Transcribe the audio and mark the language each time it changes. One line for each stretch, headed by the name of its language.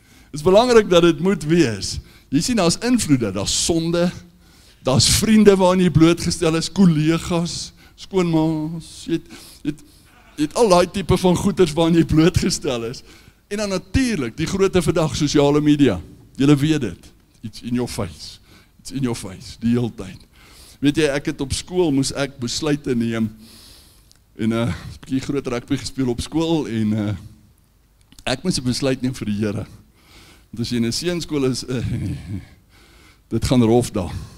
Afrikaans: Het is belangrik dat dit moet wees. Jy sien, daar's invloede, daar's sonde, daar's vriende waarin jy blootgestel is, kollegas, skoonmaas, jy het al daai tipe van goeders waarin jy blootgestel is. En dan natuurlik, die grootte vandag, sosiale media. Julle weet dit,
English: it's in your face. It's in your face,
Afrikaans: die hele tyd. Weet jy, ek het op skool, moes ek besluite neem, en 'n bietjie groot rugby gespeel op skool, en ek moes 'n besluit neem vir die Here. Want as jy in 'n seunskool is, dit gaan rof daar.